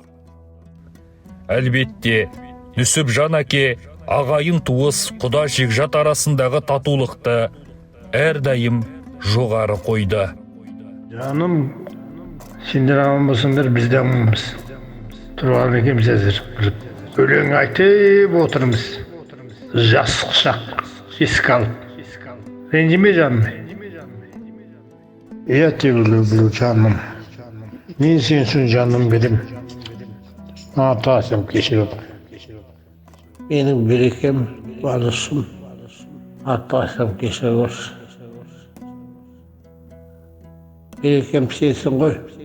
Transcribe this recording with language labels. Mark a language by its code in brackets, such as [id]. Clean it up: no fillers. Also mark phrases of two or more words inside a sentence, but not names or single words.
[kk] Әлбетте, Нүсіпжан әке ағайын туыс құда жекжат арасындағы татулықты әрдайым жоғары қойды. Жаным, сендер аман болсыңдар, біз де аманбыз. Тұрған екенбіз әзір. Өлең айтып отырмыз. Жас құшақ, еске алып. Ренжіме жаным. [ru] Я тебя люблю, [kk] жаным. Мен сен үшін жаным берем. Атасым кешіріп. Менің берекем, балышым. Атасым кешіріп. Берекем сенсің ғой.